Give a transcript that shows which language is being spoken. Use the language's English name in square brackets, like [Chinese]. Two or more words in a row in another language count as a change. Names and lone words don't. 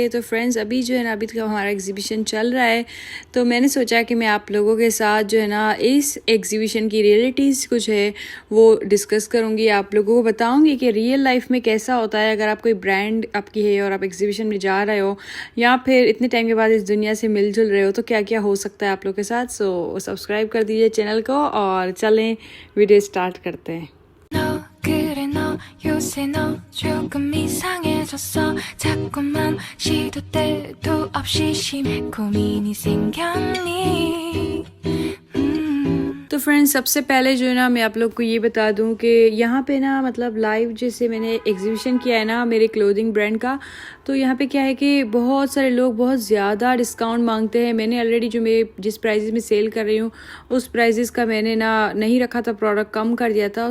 [Hindi] तो फ्रेंड्स, अभी जो है ना, अभी तक हमारा एग्जीबिशन चल रहा है, तो मैंने सोचा कि मैं आप लोगों के साथ जो है ना इस एग्जीबिशन की रियलिटीज़ कुछ है वो डिस्कस करूँगी। आप लोगों को बताऊँगी कि [English] real life [Hindi] में कैसा होता है अगर आप कोई ब्रांड आपकी है और आप एग्जीबिशन में जा रहे हो या फिर इतने टाइम के बाद इस दुनिया से मिलजुल रहे हो, तो क्या क्या हो सकता है आप लोग के साथ। सो सब्सक्राइब कर दीजिए चैनल को और चलें वीडियो स्टार्ट करते हैं। [Korean] 그래 너 요새 너 조금 이상해졌어 자꾸만 시도 때도 없이 심해 고민이 생겼니 [Hindi] तो फ्रेंड्स, सबसे पहले जो है ना मैं आप लोग को ये बता दूं कि यहाँ पे ना मतलब लाइव जैसे मैंने एग्जीबिशन किया है ना मेरे [English] clothing brand [Hindi] का, तो यहाँ पे क्या है कि बहुत सारे लोग बहुत ज़्यादा डिस्काउंट मांगते हैं। मैंने ऑलरेडी जो मैं जिस प्राइजेस में सेल कर रही हूँ उस प्राइजेस का मैंने ना नहीं रखा था, प्रोडक्ट कम कर दिया था।